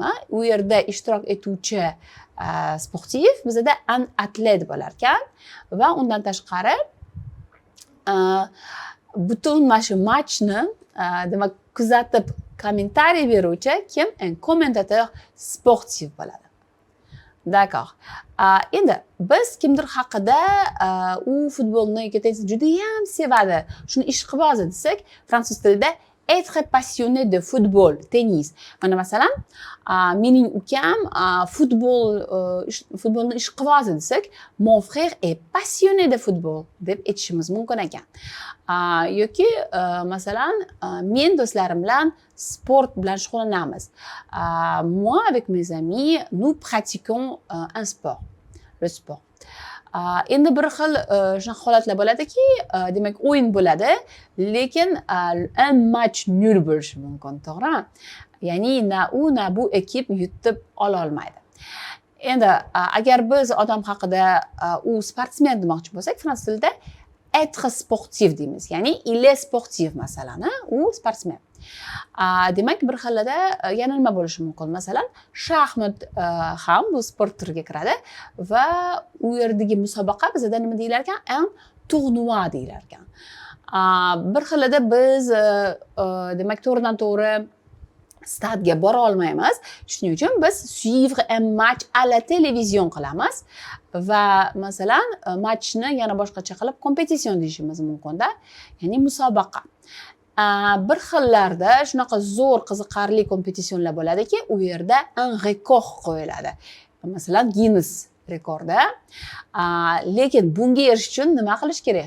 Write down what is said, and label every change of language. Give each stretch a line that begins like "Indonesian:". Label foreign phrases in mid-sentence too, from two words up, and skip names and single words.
Uzbek: U yerda ishtirok etuvchi sportiv bizda un atlet bo'lar ekan va undan tashqari butun mana shu matchni demak kuzatib kommentariy beruvchi kim?
French: Un commentateur
Uzbek: sportiv bo'ladi. D'accord. Endi biz kimdir haqida u futbolni yoki tennisni juda ham sevadi, shuni ishqibozi desak, fransuz tilida
French: être passionné de football, tennis.
Uzbek: Mana masalan, mening ukam futbolni ishqibozi desak,
French: mon frère est passionné de football
Uzbek: deb aytishimiz mumkin ekan. Yoki masalan, men do'stlarim bilan sport bilan shug'ullanamiz.
French: Moi avec mes amis, nous pratiquons un sport, le sport.
Uzbek: Endi bir xil shunaqa holatlar bo'ladiki, demak o'yin bo'ladi, lekin
French: un match nul
Uzbek: bo'lishi mumkin, to'g'rimi? Ya'ni na u na bu ekip yutib ola olmaydi. Endi agar biz odam haqida u sportsmen demoqchi bo'lsak, fransuz tilida
French: être sportif
Uzbek: deymiz. Ya'ni
French: il est sportif
Uzbek: masalan, u sportsmen. Demak bir xilda yana nima bo'lishi mumkin? Masalan, shaxmat ham bu sport turiga kiradi va u yerdagi musobaqa bizda nima deyilar ekan?
French: Un tournoi
Uzbek: deyilar ekan. Bir xilda biz demak to'g'ridan-to'g'ri stadga bora olmaymiz. Shuning uchun biz
French: suivre un match à la télévision
Uzbek: qilamiz va masalan matchni yana boshqacha qilib kompetision deyishimiz mumkin-da, ya'ni musobaqa. Bir xillarda shunaqa zo'r qiziqarli kompetisionlar bo'ladiki, u yerda un rekord qo'yiladi. Masalan, Guinness rekordi. Lekin bunga erishish uchun nima qilish kerak?